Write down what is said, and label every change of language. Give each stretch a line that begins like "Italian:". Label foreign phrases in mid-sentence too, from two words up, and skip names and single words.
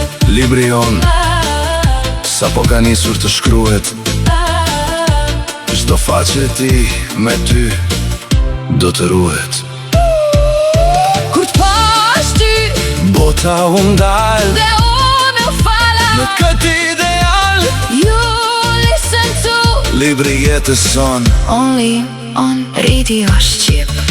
Albanian: Libri jon, sa po ka nisur të shkruhet, çdo faqe e ti me ty do të ruhet. Kur të pash ty, bota u ndal, dhe unë u fala. në këtë ideal,
English: You listen to
Albanian: libri jetës son.
English: Only on Radio Shqip.